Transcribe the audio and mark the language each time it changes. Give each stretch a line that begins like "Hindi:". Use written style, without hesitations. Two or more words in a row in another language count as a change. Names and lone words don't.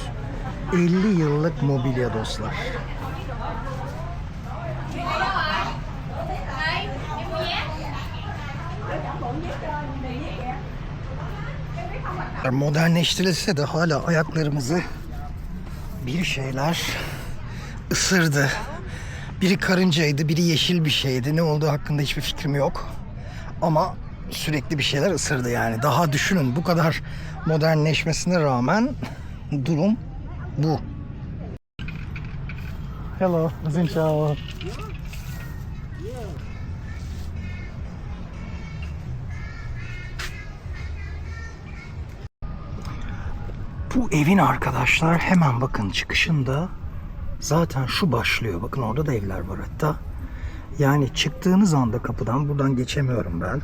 Turkish: 50 yıllık mobilya dostlar. Modernleştirilse de hala ayaklarımızı bir şeyler ısırdı. Biri karıncaydı, biri yeşil bir şeydi. Ne olduğu hakkında hiçbir fikrim yok. Ama sürekli bir şeyler ısırdı yani. Daha düşünün, bu kadar modernleşmesine rağmen durum bu.
Vietnamese: Hello, xin chào.
Turkish: Bu evin arkadaşlar hemen bakın çıkışında zaten şu başlıyor. Bakın orada da evler var hatta. Yani çıktığınız anda kapıdan, buradan geçemiyorum ben.